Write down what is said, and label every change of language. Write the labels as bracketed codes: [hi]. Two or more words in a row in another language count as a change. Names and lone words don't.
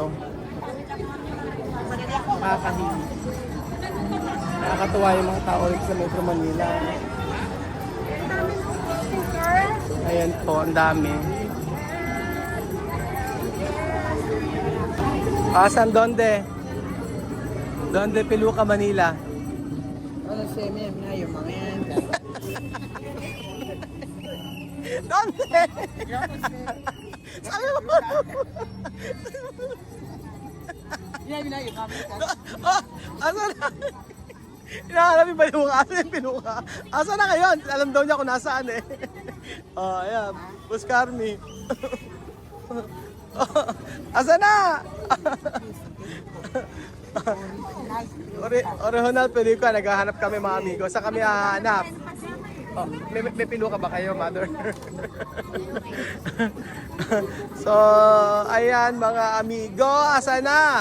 [tl] Sobrang daming tao rito. Nakakahilig. Nakakatuwa yung mga tao dito sa Metro Manila. Ayan po, ang dami. Asan donde? [es] Donde Peluca, Manila? [tl] Ano siya na yung mga yan. [es] Donde? [tl] Sabi mo. Yan yung kami. Oh, asan na? Hinahanap yung Peluca. Asan yung Peluca? Asan na ngayon? Alam daw niya kung nasaan eh. Oh, ayan. [es] Buscar me. [tl] Asan na? Original Peluca. Naghahanap kami mga amigo. Saan kami hahanap? Oh, may Peluca ba kayo, mother? So, ayan mga amigo. Asan na?